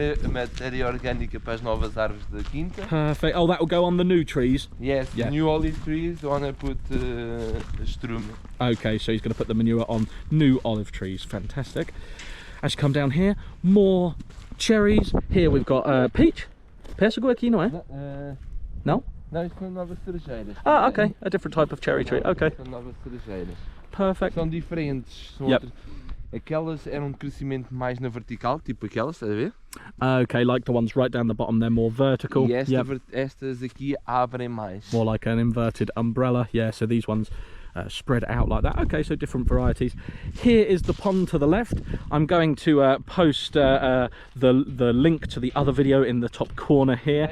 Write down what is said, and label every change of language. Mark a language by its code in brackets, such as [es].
[pt] Matéria orgânica para as novas árvores da quinta. [en] Perfect. Oh, that will go on the new trees. Yes, yeah. New olive trees. The one I put strum. Okay, so he's going to put the manure on new olive trees. Fantastic. As you come down here, more cherries. Here we've got peach. [pt] Pêssego aqui, não é? [en] No? [pt] Não, isto são novas cerejeiras. [en] Ah, okay. A different type of cherry tree. Okay. [pt] São novas cerejeiras. [en] Perfect. [pt] São diferentes. São outras. Aquelas eram de crescimento mais na vertical, tipo aquelas, estás a ver? [en] Okay, like the ones right down the bottom, they're more vertical. [pt] E estas aqui abrem mais. [en] More like an inverted umbrella. Yeah, so these ones spread out like that. Okay, so different varieties. Here is the pond to the left. I'm going to post the link to the other video in the top corner here.